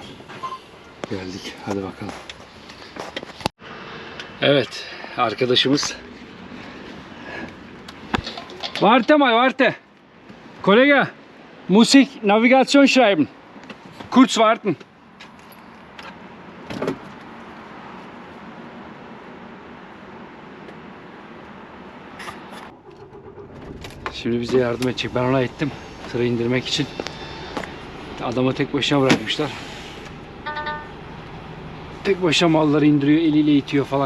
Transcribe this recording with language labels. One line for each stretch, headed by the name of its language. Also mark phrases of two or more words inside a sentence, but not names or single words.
Turkish: Geldik. Hadi bakalım. Evet. Arkadaşımız.
German: Warte mal, warte. Kollege, muss ich Navigation schreiben? Kurz warten.
Turkish: Şimdi bize yardım edecek. Ben ona ettim. Tırı indirmek için. Adamı tek başına bırakmışlar. Tek başına malları indiriyor, eliyle itiyor falan.